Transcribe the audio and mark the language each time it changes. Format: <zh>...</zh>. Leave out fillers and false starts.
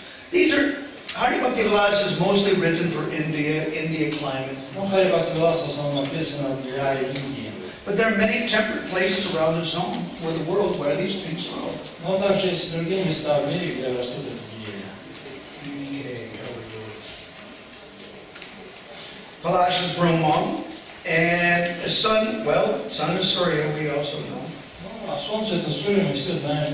<en>These are Hari Bhakti Vilas is mostly written for India climate.</en> <ru>Ну, Хари Бхакти Виласа в основном написано для Индии.</ru> <en>But there are many temperate places around the zone, where the world, where these things grow.</en> <ru>Но также есть другие места в мире, где растут эти деревья.</ru> <en>Palash is Brahman, and the sun, well, sun is Surya, we also know.</en> <ru>Ну, а солнце это Сурья, мы все знаем.</ru>